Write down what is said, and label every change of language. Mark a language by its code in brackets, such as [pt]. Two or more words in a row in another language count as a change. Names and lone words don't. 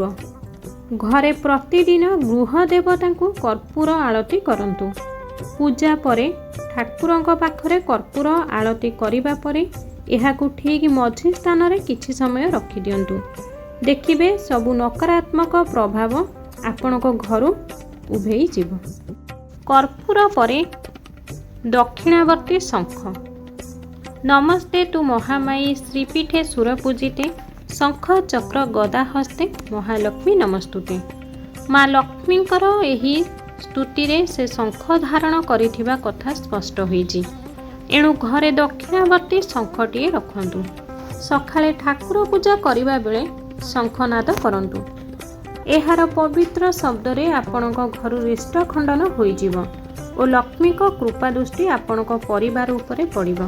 [or] ଘରେ ପ୍ରତିଦିନ ଗୃହ ଦେବତାଙ୍କୁ କର୍ପୂର ଆଳତି କରନ୍ତୁ। ପୂଜା ପରେ ଠାକୁରଙ୍କ ପାଖରେ କର୍ପୂର ଆଳତି କରିବା ପରେ ଏହାକୁ ଠିକ ମଝି ସ୍ଥାନ ରେ କିଛି ସମୟ ରଖି ଦିଅନ୍ତୁ। ଦେଖିବେ ସବୁ ନକାରାତ୍ମକ ପ୍ରଭାବ ଆପଣଙ୍କ ଘରୁ ଉଭେଇ ଯିବ। କର୍ପୂର ପରେ ଦକ୍ଷିଣାବର୍ତ୍ତୀ ଶଙ୍ଖ। [sa] नमस्ते तु महामाई श्रीपीठे सुरपूजिते शंख चक्र गदा हस्ते महालक्ष्मी नमस्तुते। [or] ମାଁ ଲକ୍ଷ୍ମୀଙ୍କର ଏହି ସ୍ତୁତି ରେ ସେ ଶଙ୍ଖ ଧାରଣ କରିଥିବା କଥା ସ୍ପଷ୍ଟ ହୋଇଛି। ଏଣୁ ଘରେ ଦକ୍ଷିଣାବର୍ତ୍ତୀ ଶଙ୍ଖଟିଏ ରଖନ୍ତୁ। ସକାଳେ ଠାକୁର ପୂଜା କରିବା ବେଳେ ଶଙ୍ଖନାଦ କରନ୍ତୁ। ଏହାର ପବିତ୍ର ଶବ୍ଦ ରେ ଆପଣଙ୍କ ଘର ରିଷ୍ଟ ଖଣ୍ଡନ ହୋଇଯିବ ଔର ଲକ୍ଷ୍ମୀ କୋ କୃପା ଦୃଷ୍ଟି ଆପଣଙ୍କ ପରିବାର ଉପରେ ପଡ଼ିବ।